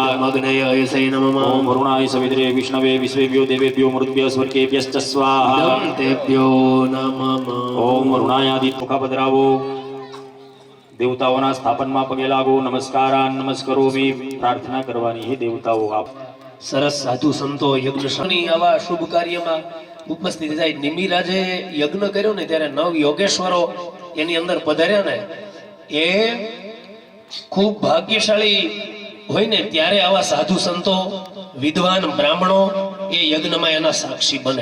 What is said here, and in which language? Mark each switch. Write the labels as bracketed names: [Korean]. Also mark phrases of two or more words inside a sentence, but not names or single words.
[Sanskrit] अग्नये अयसे नमः ओम वरुणाय सवित्रे विष्णवे विश्वेभ्यो देवेभ्यो मरुद्भ्यो स्वर्गेभ्यश्च स्वाहा इदं तेभ्यो नमः ओम वरुणायादि मुखा [Gujarati] પધરાવો દેવતાઓના સ્થાપનમા પગે લાગો [Sanskrit] नमस्कारान् नमस्करोमि [Gujarati] પ્રાર્થના કરવાની હે દેવતાઓ આપ સરસ સાધુ સંતો યજ્ઞ આવા શુભ કાર્યમાં ઉપસ્થિત થાય. નિમિરાજે યજ્ઞ કર્યો ને ત્યારે 9 યોગેશ્વરો એની અંદર પધાર્યા ને એ ખૂબ ભાગ્યશાળી હોય ને ત્યારે આવા સાધુ સંતો વિદ્વાન બ્રાહ્મણો એ યજ્ઞમાં એના સાક્ષી બને.